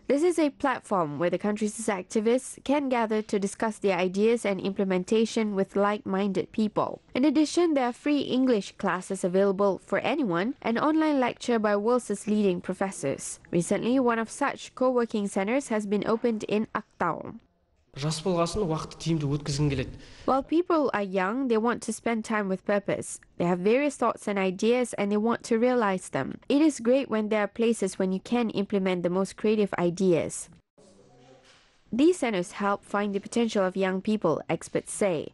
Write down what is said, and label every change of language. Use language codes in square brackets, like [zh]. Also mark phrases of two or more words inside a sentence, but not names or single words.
[en] This is a platform where the country's activists can gather to discuss their ideas and implementation with like-minded people. In addition, there are free English classes available for anyone, and online lecture by world's leading professors. Recently, one of such co-working centers has been opened in Aktau. [kk] Жас болғасын уақытты тиімді өткізгің келеді. [en] While people are young, they want to spend time with purpose. They have various thoughts and ideas and they want to realize them. It is great when there are places when you can implement the most creative ideas. These centers help find the potential of young people, experts say.